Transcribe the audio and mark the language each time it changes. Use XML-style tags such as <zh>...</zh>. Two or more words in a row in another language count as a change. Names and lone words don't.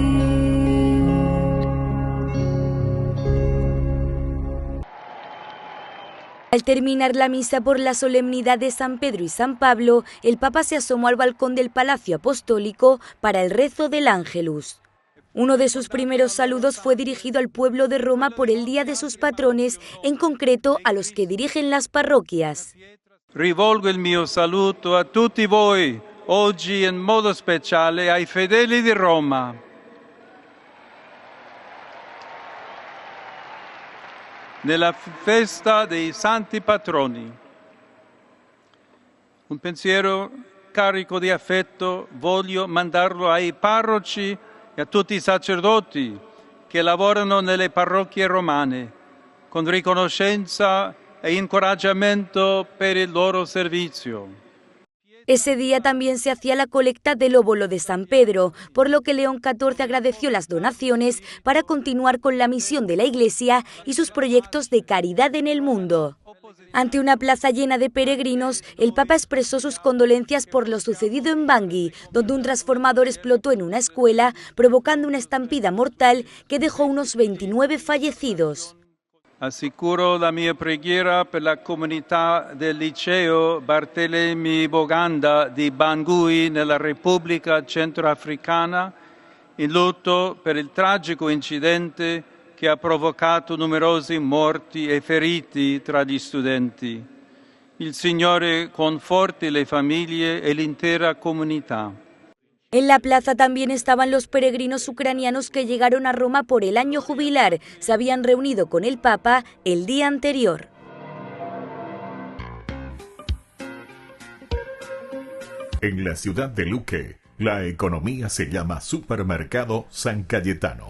<es>Al terminar la misa por la solemnidad de San Pedro y San Pablo, el Papa se asomó al balcón del Palacio Apostólico para el rezo del Ángelus. Uno de sus primeros saludos fue dirigido al pueblo de Roma por el día de sus patrones, en concreto a los que dirigen las parroquias.</es> <it>Rivolgo il mio saluto a tutti voi, oggi in modo speciale ai fedeli di Roma. Nella festa dei santi patroni. Un pensiero carico di affetto voglio mandarlo ai parroci e a tutti i sacerdoti che lavorano nelle parrocchie romane, con riconoscenza e incoraggiamento per il loro servizio.</it> <es>Ese día también se hacía la colecta del óbolo de San Pedro, por lo que León XIV agradeció las donaciones para continuar con la misión de la Iglesia y sus proyectos de caridad en el mundo. Ante una plaza llena de peregrinos, el Papa expresó sus condolencias por lo sucedido en Bangui, donde un transformador explotó en una escuela, provocando una estampida mortal que dejó unos 29 fallecidos.</es> <it>Assicuro la mia preghiera per la comunità del liceo Barthelemy Boganda di Bangui nella Repubblica Centroafricana, in lutto per il tragico incidente che ha provocato numerosi morti e feriti tra gli studenti. Il Signore conforti le famiglie e l'intera comunità.</it> <es>En la plaza también estaban los peregrinos ucranianos que llegaron a Roma por el año jubilar. Se habían reunido con el Papa el día anterior. En la ciudad de Luque, la economía se llama Supermercado San Cayetano.</es>